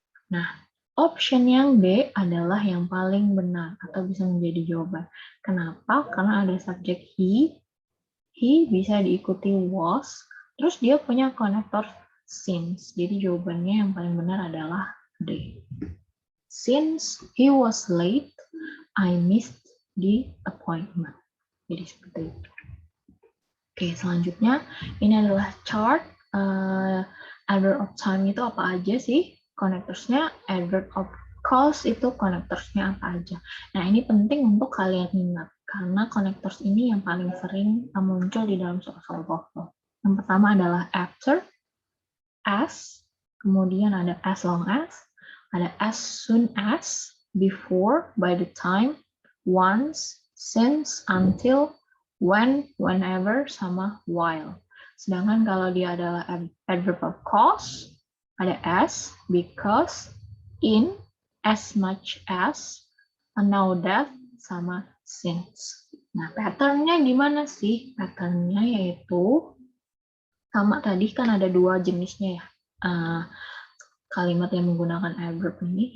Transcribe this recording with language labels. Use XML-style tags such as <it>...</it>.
<id>Nah, option yang B adalah yang paling benar atau bisa menjadi jawaban. Kenapa? Karena ada subjek he bisa diikuti was, terus dia punya konektor since. Jadi jawabannya yang paling benar adalah D.</id> <en>Since he was late, I missed the appointment.</en> <id>Jadi seperti itu. Oke, selanjutnya ini adalah chart adverb of time itu apa aja sih? Connectors-nya, adverb of cause itu connectors-nya apa aja. Nah, ini penting untuk kalian ingat karena connectors ini yang paling sering muncul di dalam soal-soal TOEFL. Yang pertama adalah after, as, kemudian ada as long as soon as, before, by the time, once, since, until, when, whenever, sama while. Sedangkan kalau dia adalah adverb of cause, ada as, because, in, as much as, now that, sama since. Nah, patternnya gimana sih? Patternnya yaitu, sama tadi kan ada dua jenisnya ya. Kalimat yang menggunakan adverb ini.</id>